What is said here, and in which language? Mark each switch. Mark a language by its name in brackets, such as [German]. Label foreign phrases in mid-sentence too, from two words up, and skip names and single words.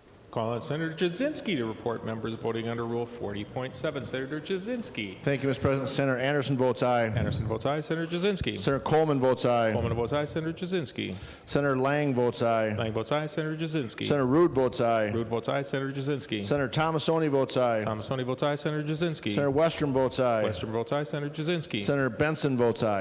[English] Call on Senator Jasinski to report members voting under Rule 40.7. Senator Jasinski. Thank you, Mr. President. Senator Anderson votes aye. Anderson votes aye. Senator Jasinski. Senator Coleman votes aye. Coleman votes aye. Senator Jasinski. Senator Lang votes aye. Lang votes aye. Senator Jasinski. Senator Rude votes aye. Rude votes aye. Senator Jasinski. Senator Thomasoni votes aye. Thomasoni votes aye. Senator Jasinski. Senator Westrom votes aye. Western votes aye. Senator Jasinski. Senator Benson votes aye.